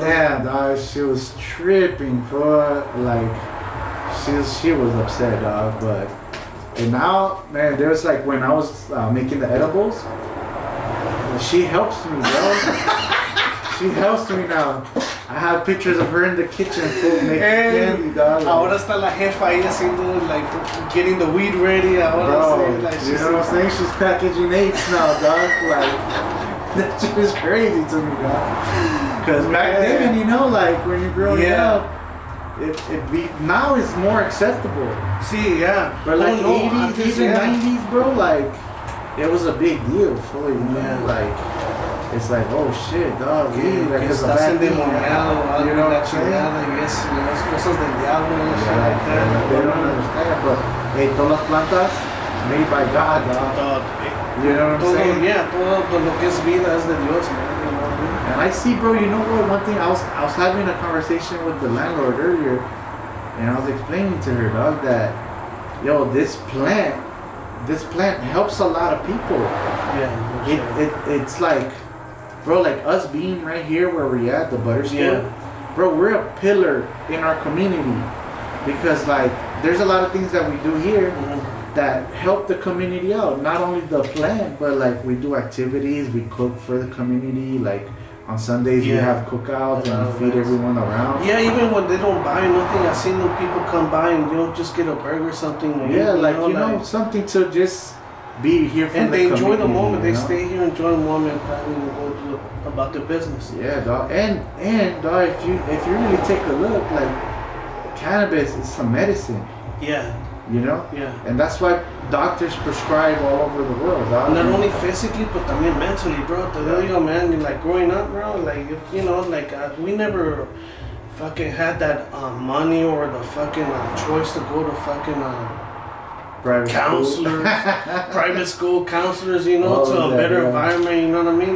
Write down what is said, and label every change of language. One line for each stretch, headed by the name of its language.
English: Damn, dog, she was tripping for like, she was upset, dog. But and now, man, there's like when I was making the edibles, she helps me, bro. She helps me now. I have pictures of her in the kitchen, making candy, dog.
Spanish: Ahora está la jefa ahí haciendo,
English: like, getting the weed ready. Bro, like, you know what I'm saying? She's packaging apes now, dog. Like, that shit is crazy to me, dog. Because back then, you know, like, when you're growing up, now it's more acceptable. See, yeah. But like 80s, even 90s, bro, like, it was a big deal for you, know? Like, it's like, oh shit, dog, like, it's a bad thing, you know what I'm saying? Yes,
Spanish: cosas del diablo,
English: shit like that. They don't understand, but hey,
Spanish: todas las plantas
English: made by God, dog. You know what I'm saying?
Spanish: Yeah, todo lo que es vida es de Dios, man.
English: You know what I mean? And I see, bro, you know what? One thing, I was having a conversation with the landlord earlier, and I was explaining to her, dog, that, yo, this plant helps a lot of people. Yeah. It's like, bro, like us being right here where we're at, the Budder store, bro, we're a pillar in our community, because like there's a lot of things that we do here that help the community out. Not only the plant, but like we do activities, we cook for the community, like on Sundays we have cookouts and we feed everyone around. Yeah, even when they don't buy nothing, I've seen them people come by and just get a burger or something. Like, something to just be here for, and the they enjoy the community, moment. They you know? stay here, enjoy the moment, and go do about their business. Yeah, dog. And dog, if you really take a look, like cannabis is some medicine. Yeah. You know? Yeah. And that's why doctors prescribe all over the world, dog. Not only physically, but
Spanish: también
English: mentally, bro.
Spanish: Te digo,
English: man, like growing up, bro, like, you know, like we never fucking had that money or the fucking choice to go to fucking private counselors, private school counselors, you know, to a better environment, you know what I mean?